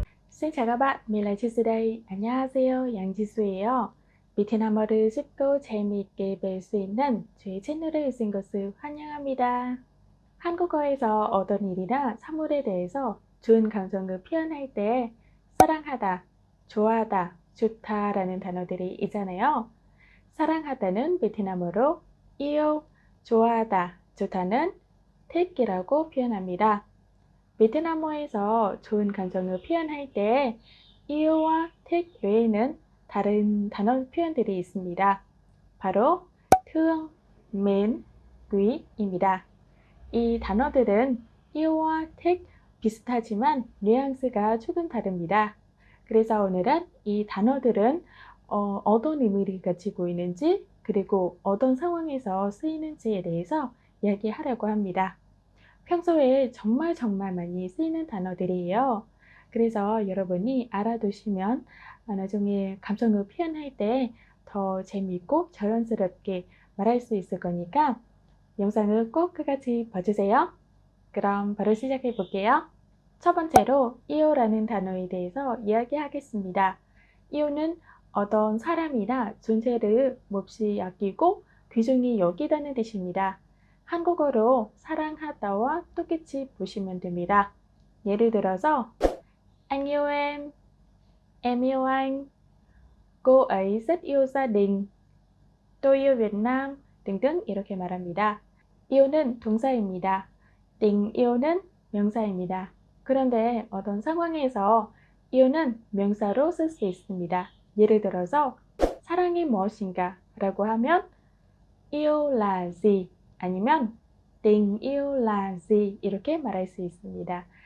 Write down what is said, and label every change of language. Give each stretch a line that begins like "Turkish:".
Vietnamese: Xin chào các bạn, mình là Jisoo đây.
Korean: 안녕하세요, 양지수예요. 베트남어를 쉽고 재미있게 배울 수 있는 저희 채널에 오신 것을 환영합니다. 한국어에서 어떤 일이나 사물에 대해서 좋은 감정을 표현할 때 사랑하다, 좋아하다, 좋다라는 단어들이 있잖아요. 사랑하다는 베트남어로 yêu, 좋아하다, 좋다는 thích 이라고 표현합니다. 베트남어에서 좋은 감정을 표현할 때 이어와 thích 외에는 다른 단어 표현들이 있습니다. 바로 thương, mến, quý 입니다. 이 단어들은 이어와 thích 비슷하지만 뉘앙스가 조금 다릅니다. 그래서 오늘은 이 단어들은 어떤 의미를 가지고 있는지 그리고 어떤 상황에서 쓰이는지에 대해서 이야기하려고 합니다. 평소에 정말 많이 쓰이는 단어들이에요. 그래서 여러분이 알아두시면 나중에 감정을 표현할 때 더 재미있고 자연스럽게 말할 수 있을 거니까 영상을 꼭 끝까지 봐주세요. 그럼 바로 시작해 볼게요. 첫 번째로 이오라는 단어에 대해서 이야기하겠습니다. 이오는 어떤 사람이나 존재를 몹시 아끼고 귀중히 여기다는 뜻입니다. 한국어로 사랑하다와 똑같이 보시면 됩니다. 예를 들어서
Vietnamese: Anh yêu em yêu anh, cô ấy rất yêu gia đình, tôi yêu Việt Nam
Korean: 등등 이렇게 말합니다. yêu 는 동사입니다. tình yêu 는 명사입니다. 그런데 어떤 상황에서 yêu 는 명사로 쓸 수 있습니다. 예를 들어서 사랑이 무엇인가 라고 하면
Vietnamese: yêu là gì
Korean: 아니면
Vietnamese: tình yêu là gì
Korean: 이렇게 말할 수 있습니다.